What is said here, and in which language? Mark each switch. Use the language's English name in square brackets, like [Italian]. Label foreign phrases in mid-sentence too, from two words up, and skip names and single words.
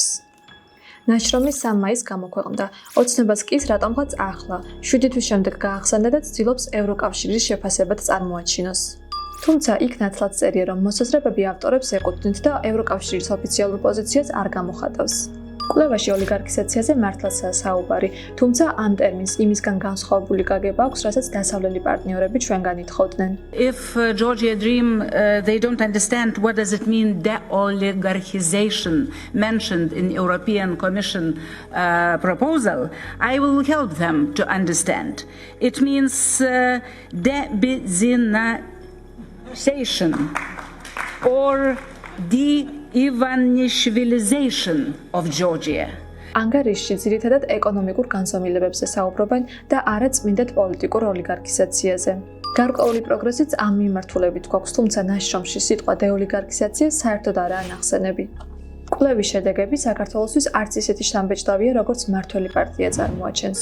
[Georgian] ნაშრომი 3 მაისს გამოქვეყნდა. ოცნებას კი რატომღაც ახლა, 7 თვის შემდეგ გაახსენდა და ცდილობს ევროკავშირის შეფასებად წარმოაჩინოს. თუმცა იქ ნათლად წერია, რომ მოსაზრებები ავტორებს ეკუთვნით და ევროკავშირის ოფიციალურ პოზიციას არ გამოხატავს. კვლევაში ოლიგარქიზაციაზე მართლაცაა საუბარი, თუმცა ამ ტერმინს იმისგან განსხვავებული გაგება აქვს, რასაც დასავლელი პარტნიორები ჩვენგან ითხოვდნენ. [English] If Georgia Dream they don't understand what does it mean de-oligarchization mentioned in European Commission proposal, I will help them to understand. It means de-byzantinization or Ivanishvilization of Georgia. [Georgian] ანგარიშში ძირითადად ეკონომიკურ განზომილებებზე საუბრობენ და არა წმინდად პოლიტიკურ ოლიგარქიზაციაზე. გარკვეული პროგრესიც ამ მიმართულებით გვაქვს, თუმცა ნაშრომში სიტყვა დეოლიგარქიზაცია საერთოდ არაა ნახსენები. კვლევის შედეგები საქართველოსთვის არც ისეთი შთამბეჭდავია, როგორც მმართველი პარტია წარმოაჩენს.